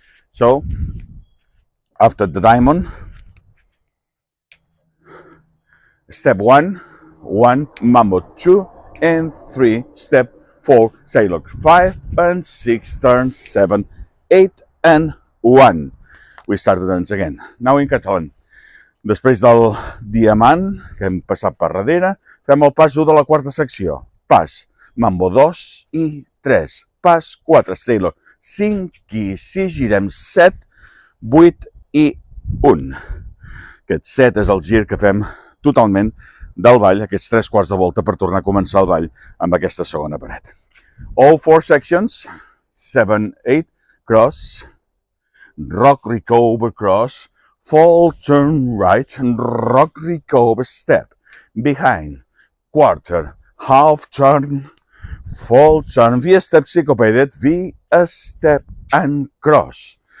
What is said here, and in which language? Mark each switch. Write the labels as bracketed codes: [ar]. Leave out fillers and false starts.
[en] So after the diamond, step 1, 1, mambo, 2 and 3, step 4, sailor, 5 and 6, turn, 7, 8 and 1. We start the dance again. Now in catalan. [ca] Després del diamant, que hem passat per darrere, fem el pas 1 de la quarta secció. Pas, mambo, 2 i 3. Pas 4, sailor, 5 i 6, girem 7, 8 i 1. Aquest 7 és el gir que fem totalment del ball, aquests 3/4 de volta per tornar a començar el ball amb aquesta segona paret. [en] All 4 sections, 7, 8, cross, rock, recover, cross, fall, turn right, rock, recover, step, behind, quarter, half turn, fall, turn, V-step, syncopated, V-step, and cross.